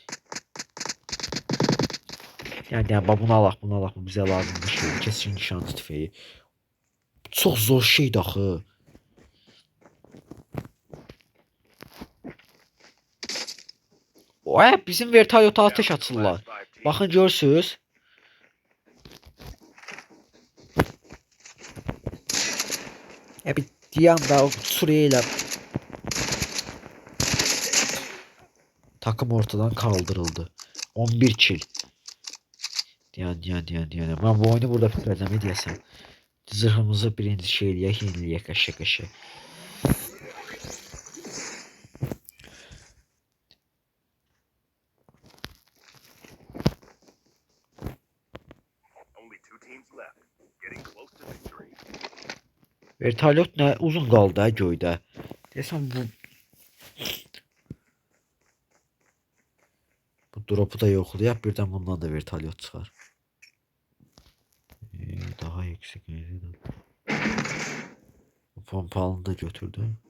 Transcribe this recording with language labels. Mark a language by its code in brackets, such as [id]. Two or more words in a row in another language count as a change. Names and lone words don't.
[az] Yəni bunu alaq, bu bizə lazımdır şey. Keskin nişancı tüfeyi. Çox zor şeydir axı. Oy, bizim vertolyota atış açırlar. Baxın görürsüz. [tr] Bir diyanda o Suriye takım ortadan kaldırıldı. [az] 11 kill. Diyan. [tr] Ben bu oyunu burada bitireceğim. [az] Ne diyesem. Zırhımızı birinci şeyleyək, yeniləyək qaşa. [en] Only 2 teams left. Getting close to victory. [az] Vertolyot nə uzun qaldı ha göydə. Desəm bu dropu da yoxlayaq, birdən bundan da vertolyot çıxar. [tr] Daha yüksek. [az] Bu pompalını da götürdü.